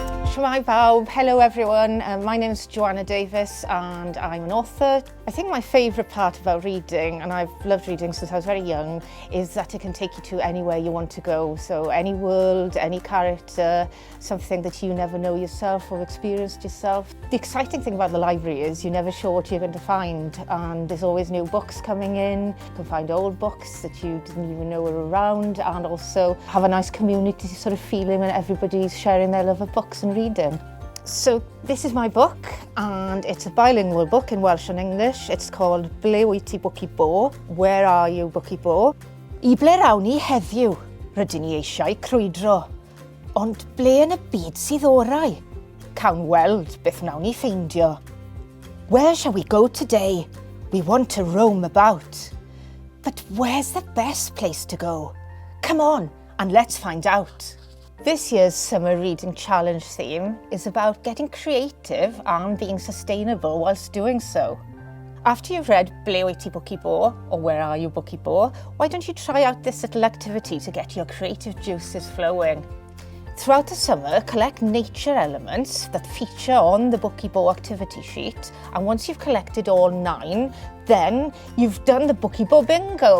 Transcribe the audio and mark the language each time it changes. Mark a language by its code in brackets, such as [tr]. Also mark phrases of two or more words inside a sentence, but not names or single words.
[cy] Shwmae bawb, [en] hello everyone, my name's Joanna Davies and I'm an author. I think my favourite part about reading, and I've loved reading since I was very young, is that it can take you to anywhere you want to go. So any world, any character, something that you never know yourself or experienced yourself. The exciting thing about the library is you're never sure what you're going to find, and there's always new books coming in. You can find old books that you didn't even know were around, and also have a nice community sort of feeling when everybody's sharing their love of books and reading. So this is my book, and it's a bilingual book in Welsh and English. It's called Ble wyt ti bwci bo? Where are you bwci bo? [cy] I ble rawn ni heddiw? Rydyn ni eisiau crwydro. Ond ble yn y byd sydd orau? Cawn weld beth wnawn ni ffeindio. [en] Where shall we go today? We want to roam about. But where's the best place to go? Come on, and let's find out. This year's Summer Reading Challenge theme is about getting creative and being sustainable whilst doing so. After you've read Ble wyt ti bwci bo? Or Where are you bwci bo? Why don't you try out this little activity to get your creative juices flowing? Throughout the summer, collect nature elements that feature on the bwci bo activity sheet, and once you've collected all 9, then you've done the bwci bo bingo.